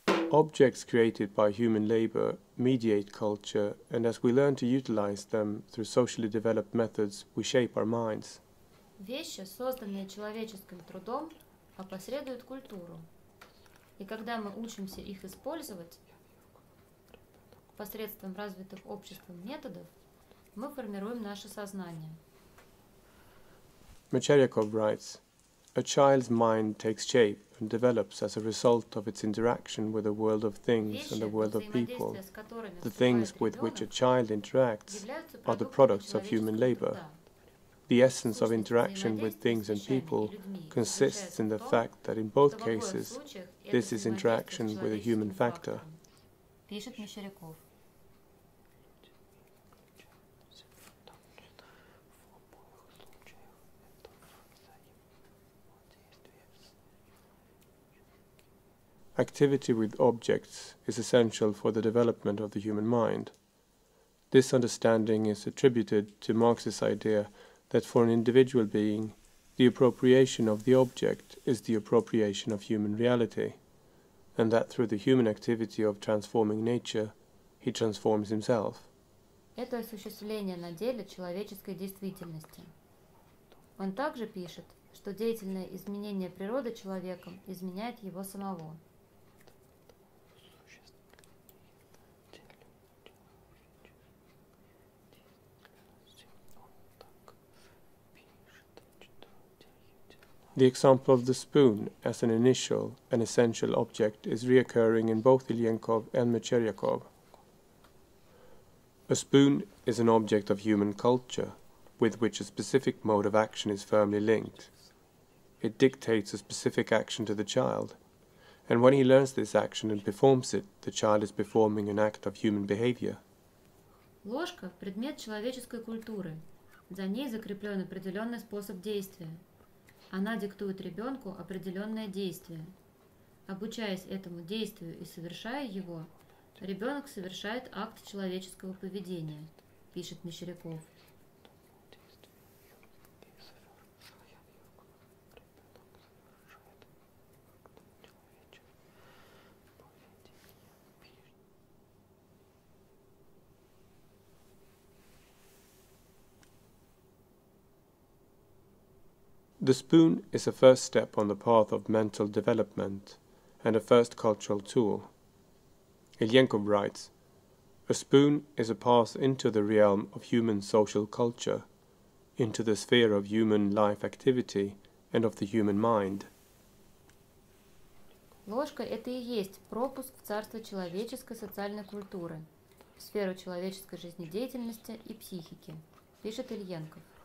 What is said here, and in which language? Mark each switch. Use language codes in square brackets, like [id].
[en] Objects created by human labor mediate culture, and as we learn to utilize them through socially developed methods, we shape our minds. [ru] Вещи, созданные человеческим трудом, опосредуют культуру. И когда мы учимся их использовать посредством развитых обществом методов, мы формируем наше сознание. [en] Mescheryakov writes, "A child's mind takes shape and develops as a result of its interaction with the world of things and the world of people. The things with which a child interacts are the products of human labor. The essence of interaction with things and people consists in the fact that in both cases, this is interaction with a human factor." [ru] Пишет Mescheryakov. [en] Activity with objects is essential for the development of the human mind. This understanding is attributed to Marx's idea that for an individual being, the appropriation of the object is the appropriation of human reality, and that through the human activity of transforming nature, he transforms himself. [ru] Это осуществление на деле человеческой действительности. Он также пишет, что деятельное изменение природы человеком изменяет его самого. [en] The example of the spoon as an initial and essential object is reoccurring in both Ilyenkov and Mescheryakov. A spoon is an object of human culture, with which a specific mode of action is firmly linked. It dictates a specific action to the child, and when he learns this action and performs it, the child is performing an act of human behavior. [ru] Ложка – предмет человеческой культуры. За ней закреплен определенный способ действия. Она диктует ребенку определенное действие. Обучаясь этому действию и совершая его, ребенок совершает акт человеческого поведения, пишет Mescheryakov. [en] The spoon is a first step on the path of mental development and a first cultural tool. Ilyenkov writes, "A spoon is a path into the realm of human social culture, into the sphere of human life activity and of the human mind." [ru] Ложка – это и есть пропуск в царство человеческой социальной культуры, в сферу человеческой жизнедеятельности и психики, пишет Ilyenkov.